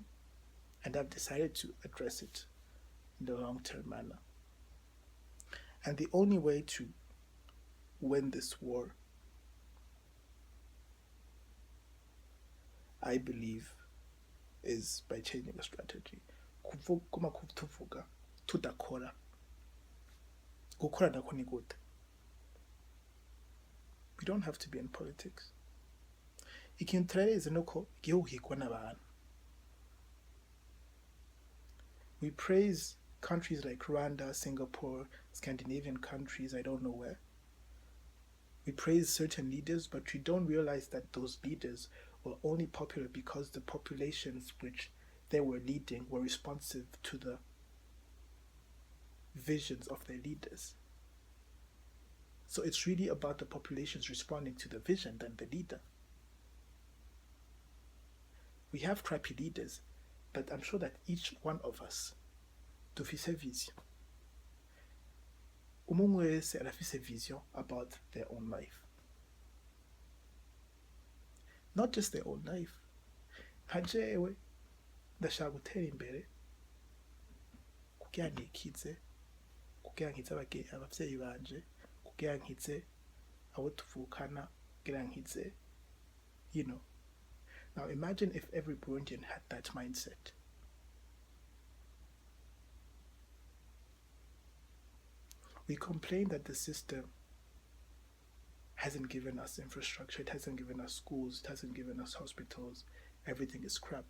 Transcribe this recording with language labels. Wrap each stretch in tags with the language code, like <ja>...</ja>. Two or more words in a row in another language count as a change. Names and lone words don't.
<en>And I've decided to address it in the long term manner. And the only way to win this war, I believe, is by changing the strategy.</en> <rn>Kuma tuvuga tudakora. Gukora nako ni gute?</rn> <en>We don't have to be in politics.</en> <rn>Ikintu turareze nuko igihugu higwa n'abantu.</rn> <en>We praise countries like Rwanda, Singapore, Scandinavian countries, I don't know where. We praise certain leaders, but we don't realize that those leaders were only popular because the populations which they were leading were responsive to the visions of their leaders. So it's really about the populations responding to the vision than the leader. We have crappy leaders, but I'm sure that each one of us dufise vision.</en> <rn>Umuntu wese arafise</rn> <en>vision about their own life. Not just their own life.</en> <rn>Nka jewe ndashaka gutera imbere kugira nkikize, kugira nkize abavyeyi banje, kugira nkize abo tuvukana, kugira nkize,</rn> <en>you know. Now imagine if every Burundian had that mindset. We complain that the system hasn't given us infrastructure, it hasn't given us schools, it hasn't given us hospitals, everything is crap.</en>